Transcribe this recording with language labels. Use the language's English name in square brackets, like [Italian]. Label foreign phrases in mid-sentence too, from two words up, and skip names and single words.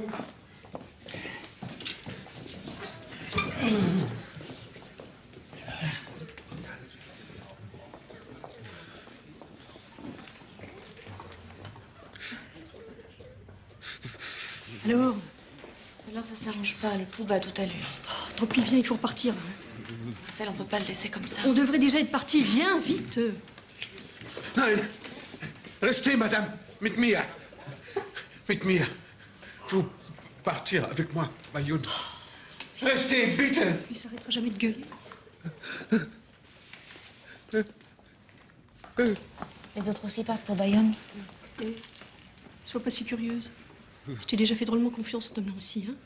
[French] Alors? Alors ça s'arrange pas, le pouls bat toute allure. Oh, tant pis, viens, il faut repartir. Marcel, on peut pas le laisser comme ça. On devrait déjà être parti. Viens, vite. Nein! Restez, madame, [German] mit mir. Mit mir. [French] Vous partir avec moi, Bayonne. Restez, bitte! Il s'arrêtera jamais de gueuler. Les autres aussi partent pour Bayonne. Et sois pas si curieuse. Je t'ai déjà fait drôlement confiance en t'emmenant aussi, hein.